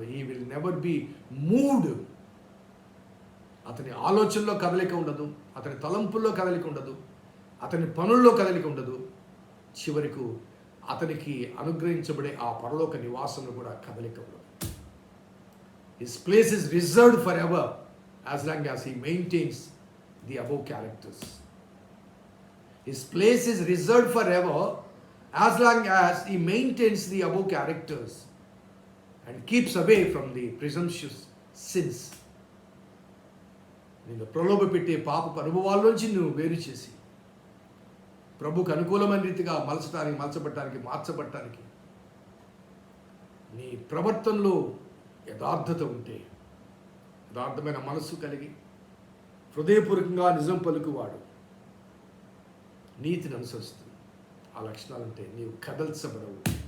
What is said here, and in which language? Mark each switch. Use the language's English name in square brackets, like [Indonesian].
[English] He will never be moved. [Telugu] అతని ఆలోచనలో కదలిక ఉండదు, అతని తలంపుల్లో కదలిక ఉండదు, అతని పనుల్లో కదలిక ఉండదు. చివరకు అతనికి అనుగ్రహించబడే ఆ పరలోక నివాసంలో కూడా కదలిక ఉండదు. [English] His place is reserved forever as long as he maintains the above characters. His place is reserved forever as long as he maintains the above characters and keeps away from the presumptuous sins. [Telugu] నిన్ను ప్రలోభ పెట్టే పాపపు అనుభవాల్లోంచి నువ్వు వేరు చేసి ప్రభుకు అనుకూలమైన రీతిగా మార్చబడటానికి నీ ప్రవర్తనలో యథార్థత ఉంటే, యథార్థమైన మనస్సు కలిగి హృదయపూర్వకంగా నిజం పలుకువాడు నీతిని అనుసరిస్తూ ఆ లక్షణాలు ఉంటే నీవు కదల్చబడవు.